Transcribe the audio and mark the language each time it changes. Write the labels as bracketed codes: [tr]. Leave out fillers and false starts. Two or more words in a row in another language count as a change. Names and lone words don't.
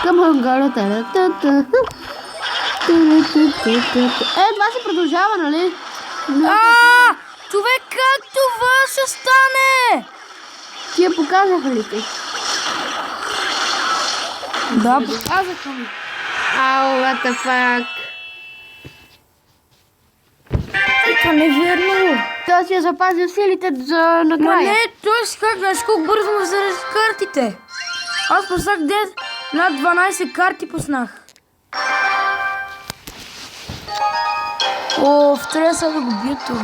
[bg] Към хангарата. Това се продължава, нали? Човек, как това ще стане? Ти я показаха ли ти? Да, показаха ми. [en] Ау, what the fuck? [bg] Това не е верно. Той си е запазил силите за Ма накрая. не, той си как, знаеш колко бързо му зарежда картите. Аз пуснах над 12 карти пуснах. О, трябва сега да го бия това.